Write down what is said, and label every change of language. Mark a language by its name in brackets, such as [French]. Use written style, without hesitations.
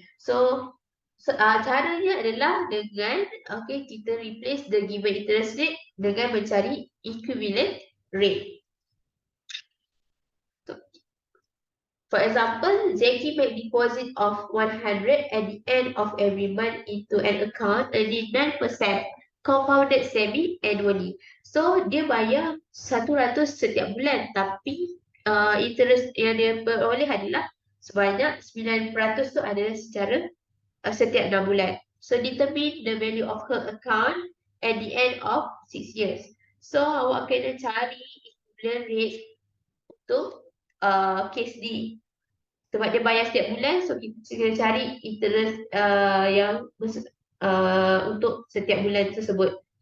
[English] So [Malay] caranya adalah dengan [English] okay, [Malay] kita [English] replace the given interest rate [Malay] dengan mencari [English] equivalent rate. So, for example, Zaki make deposit of 100 at the end of every month into an account earning 9% compounded semi-annually. [Malay] So, dia bayar 100 setiap bulan, tapi interest yang dia peroleh adalah sebanyak 9% tu adalah secara setiap 6 bulan. [English] So, determine the value of her account at the end of 6 years. [Malay] So, awak kena cari equivalent rate untuk case D. Sebab dia bayar setiap bulan, so kita kena cari interest yang untuk setiap bulan tersebut.